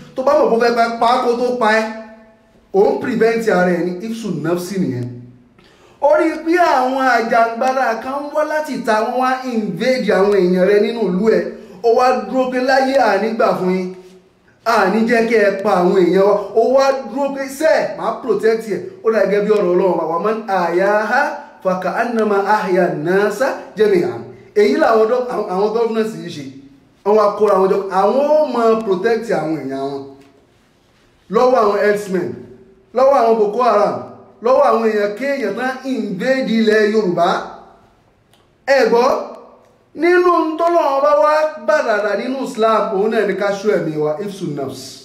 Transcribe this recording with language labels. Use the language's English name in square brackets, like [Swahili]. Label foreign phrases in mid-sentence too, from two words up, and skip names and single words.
[Yoruba] tó bá mọ̀ kó fẹ́ pa kó tó pa ẹ́ òun prevent ara ẹ̀ ní [Arabic] حفظ نفسي [Yoruba] nìyẹn orí pé àwọn àjàngbara kan wá láti ta wọ́n wá invade àwọn èèyàn rẹ nínú ìlú ẹ̀ ó wá dúró pé láyé ànígbà fún yín àní jẹ́ kí ẹ pa àwọn èèyàn wa ó wá dúró pé sẹ́ẹ̀ máa protect ẹ̀ ó dà gẹ́gẹ́ bí ọ̀rọ̀ Ọlọ́run [Arabic] ومن أحياها فكأنما أحيا الناس جميعا [Yoruba] èyí làwọn governors yìí ṣe àwọn akóra àwọn jọ àwọn ó máa protect àwọn èèyàn wọn lọ́wọ́ àwọn herdsmen lọ́wọ́ àwọn Boko Haram lọ́wọ́ àwọn èèyàn kéèyàn tán invade ilẹ̀ Yorùbá ẹ gbọ́ nínú tọ́lọ́wọ́n bá wá gbàdàdà nínú Islam òun náà ní ká ṣọ́ ẹ̀mí wa [Arabic] حفظ نفس